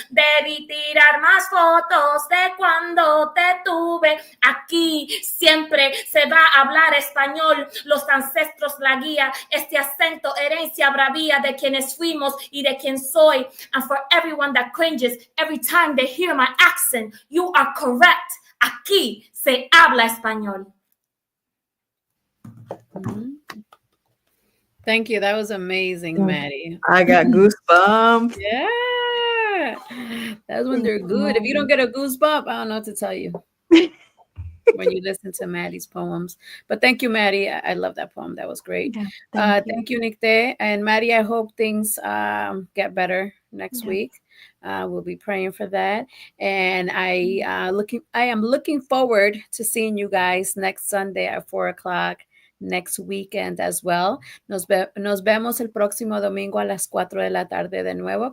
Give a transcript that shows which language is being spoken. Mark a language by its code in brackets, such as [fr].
[es] Debí tirar más fotos de cuando te tuve. Aquí siempre se va a hablar español. Los ancestros, la guía, este acento, herencia, bravía de quienes fuimos y de quien soy. [en] And for everyone that cringes every time they hear my accent, you are correct. [es] Aquí se habla español. [en] Mm-hmm. Thank you. That was amazing, Maddie. I got goosebumps. Yeah. That's when they're good. If you don't get a goosebump, I don't know what to tell you when you listen to Maddie's poems. But thank you, Maddie. I love that poem. That was great. Yeah, thank you, Nicte. And Maddie, I hope things get better next week. We'll be praying for that. And I am looking forward to seeing you guys next Sunday at 4:00. Next weekend as well. [es] Nos vemos el próximo domingo a las 4 de la tarde de nuevo.